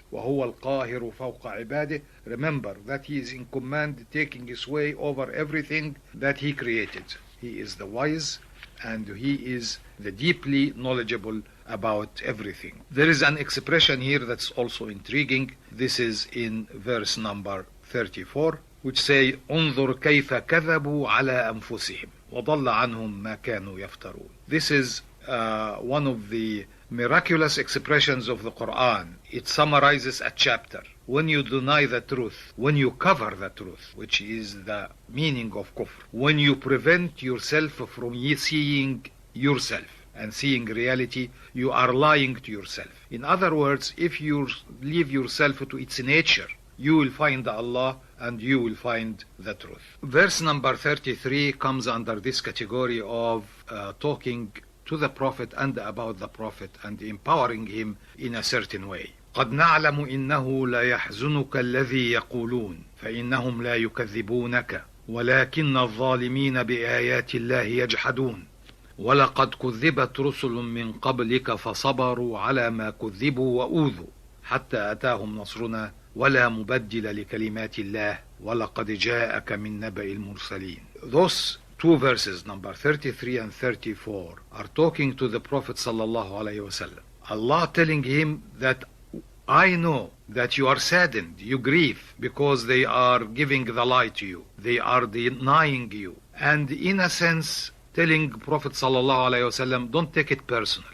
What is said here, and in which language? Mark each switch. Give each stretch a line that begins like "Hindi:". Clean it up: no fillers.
Arabic: وَهُوَ الْقَاهِرُ فَوْقَ عِبَادِهِ.
English: Remember that He is in command, taking His way over everything that He created. He is the wise and He is the deeply knowledgeable about everything. There is an expression here that's also intriguing. This is in verse number 34, which say,
Arabic: انظر كيف كذبوا على أنفسهم وضل عنهم ما كانوا يفترون.
English: This is one of the miraculous expressions of the Quran. It summarizes a chapter. When you deny the truth, when you cover the truth, which is the meaning of kufr, when you prevent yourself from seeing yourself and seeing reality, you are lying to yourself. In other words, if you leave yourself to its nature, you will find Allah and you will find the truth. Verse number 33 comes under this category of talking to the Prophet and about the Prophet and empowering him in a certain way.
Arabic: قد نعلم إنه لا يحزنك الذي يقولون فإنهم لا يكذبونك ولكن الظالمين بآيات الله يجحدون ولقد كذبت رسل من قبلك فصبروا على ما كذبوا وأوذوا حتى أتاهم نصرنا ولا مبدل لكلمات الله ولقد جاءك من نبأ المرسلين.
English: Those two verses, number 33 and 34, are talking to the Prophet sallallahu alaihi wasallam. Allah telling him that I know that you are saddened, you grieve, because they are giving the lie to you. They are denying you. And in a sense, telling Prophet sallallahu alaihi wasallam, don't take it personal.